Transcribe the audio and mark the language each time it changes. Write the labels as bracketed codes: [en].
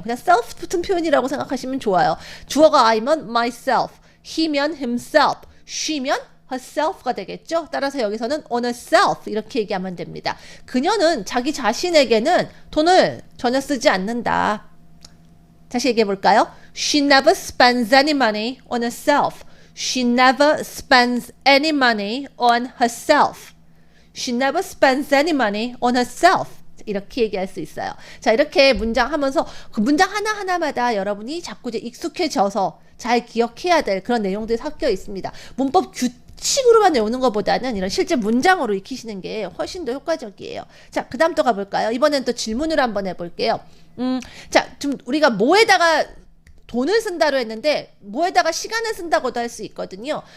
[ko] 그냥 self 붙은 표현이라고 생각하시면 좋아요. 주어가 I면 myself, he면 himself, she면 herself가 되겠죠. 따라서 여기서는 on herself 이렇게 얘기하면 됩니다. 그녀는 자기 자신에게는 돈을 전혀 쓰지 않는다. 다시 얘기해 볼까요? [en] She never spends any money on herself. She never spends any money on herself. She never spends any money on herself. [ko] 이렇게 얘기할 수 있어요. 자, 이렇게 문장 하면서 그 문장 하나하나마다 여러분이 자꾸 이제 익숙해져서 잘 기억해야 될 그런 내용들이 섞여 있습니다. 문법 규칙으로만 외우는 것보다는 이런 실제 문장으로 익히시는 게 훨씬 더 효과적이에요. 자, 그 다음 또 가볼까요? 이번엔 또 질문으로 한번 해볼게요. 자, 좀 우리가 뭐에다가 돈을 쓴다로 했는데 뭐에다가 시간을 쓴다고도 할 수 있거든요.